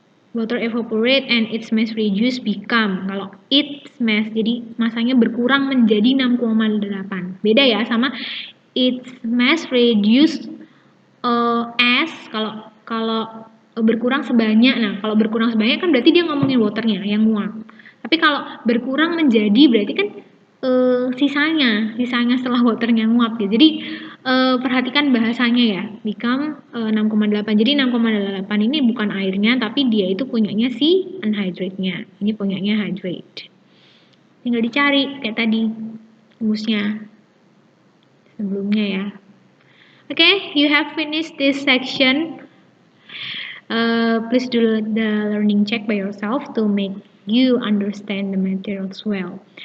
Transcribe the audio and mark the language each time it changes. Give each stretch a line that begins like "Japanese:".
English: Water evaporate and its mass reduce become.
Indonesian: Kalau
English: its mass
Indonesian: jadi masanya berkurang menjadi 6,8. Beda ya sama
English: its mass reduce as
Indonesian: kalau berkurang sebanyak. Nah, kalau berkurang sebanyak kan berarti dia ngomongin waternya yang nguap. Tapi kalau berkurang menjadi berarti kan sisanya setelah waternya nguap gitu. Jadi perhatikan bahasanya ya, become 6,8. Jadi 6,8 ini bukan airnya, tapi dia itu punyanya si unhydrate-nya. Ini punyanya hydrate. Tinggal dicari kayak tadi rumusnya sebelumnya ya.
English: Okay, you have finished this section. Please do the learning check by yourself to make you understand the materials well.